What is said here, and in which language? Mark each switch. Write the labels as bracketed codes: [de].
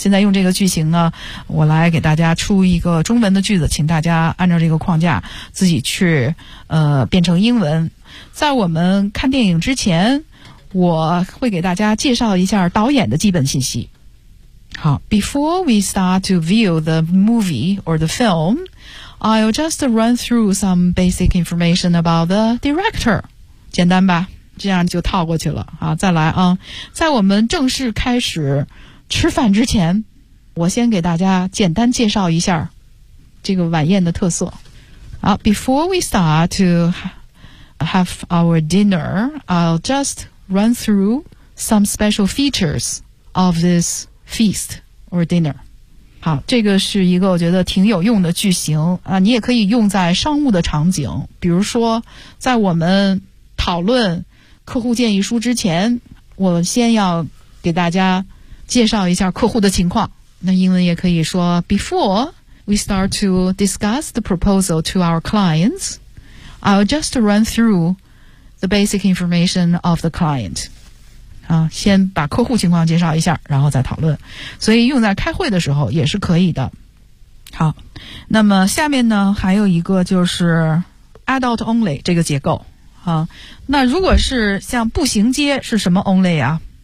[zh] 现在用这个句型呢，我来给大家出一个中文的句子，请大家按照这个框架自己去变成英文。在我们看电影之前，我会给大家介绍一下导演的基本信息。 [en] 好， Before we start to view the movie or the film, I'll just run through some basic information about the director. [zh] 简单吧，这样就套过去了。好，再来啊，在我们正式开始吃饭之前，我先给大家简单介绍一下这个晚宴的特色。 [en] 好， Before we start to have our dinner, I'll just run through some special features of thisfeast or dinner。 [zh] 好，这个是一个我觉得挺有用的句型啊，你也可以用在商务的场景，比如说在我们讨论客户建议书之前，我先要给大家介绍一下客户的情况。那英文也可以说 [en] Before we start to discuss the proposal to our clients, I'll just run through the basic information of the client。 [zh] 啊，先把客户情况介绍一下，然后再讨论。所以用在开会的时候也是可以的。好，那么下面呢还有一个就是 adult only 这个结构啊。那如果是像步行街是什么 only 啊？